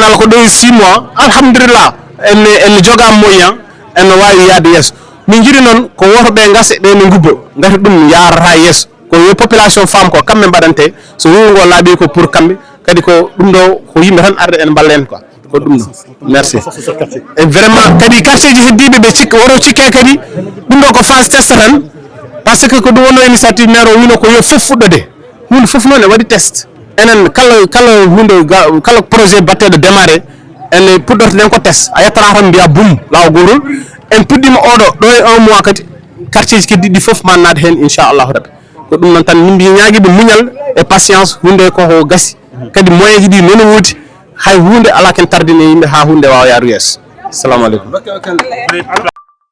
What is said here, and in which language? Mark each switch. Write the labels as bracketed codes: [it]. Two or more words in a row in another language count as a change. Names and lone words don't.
[ff] Allah ko ɗo e 6 mois alhamdulillah ene joga moyen ene wawi yaade yesso min jiiɗi noon ko woto ɓe gasa ɓe gubbo gati ɗum yarata yesso ko yo [fr] population femme [ff] ko kamɓe mbaɗante so wuro ngo laaɓi ko pour kamɓe kadi ko ɗum ɗo ko yimɓe tan arde en balla en quoi ko ɗum ɗo [fr] merci et vraiment [ff] kadi quartier ji heddiɓe ɓe cikka woro cikke kadi ɗum ɗo ko [fr] phase test [ff] tan [fr] par ce que [ff] ko ɗum wonno [fr] initiative maire [ff] o wino ko yo foof fuɗɗode hunde foof noon e waɗi test enen kala hunde kala projet batteɗo démarré ene puɗɗortoɗen ko test a yettata tan mbiya boum law gotol en puɗɗima oɗo ɗo e 1 mois kadi quartier ji keddiɗi ɗi foof ma naat hen [ar] inchallahu rabbi [ff] ko ɗum noon tan min ñaguiɓe muñal e patience hunde koko gasi kadi moyen ji ɗi nono woodi hay hunde ala ken tardine yimɓe ha hunde wawa yaaru yesso [ar] assalamu aleykum